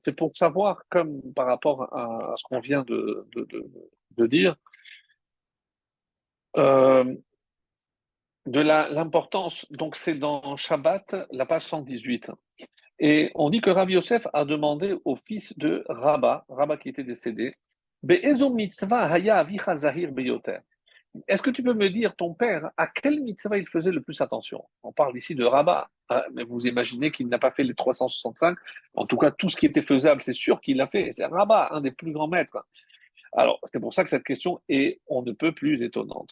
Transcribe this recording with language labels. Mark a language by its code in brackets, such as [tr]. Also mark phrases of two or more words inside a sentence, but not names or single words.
[fr] C'est pour savoir, comme par rapport à ce qu'on vient de dire, euh, de l'importance. Donc, c'est dans Shabbat, la page 118. Et on dit que Rabbi Yosef a demandé au fils de Rabba qui était décédé, [he] באיזו מצווה היה אביך זהיר ביותר. [fr] Est-ce que tu peux me dire, ton père, à quelle mitzvah il faisait le plus attention? On parle ici de Rabat, hein, mais vous imaginez qu'il n'a pas fait les 365. En tout cas, tout ce qui était faisable, c'est sûr qu'il l'a fait. C'est Rabat, un des plus grands maîtres. Alors, c'est pour ça que cette question est, on ne peut plus étonnante.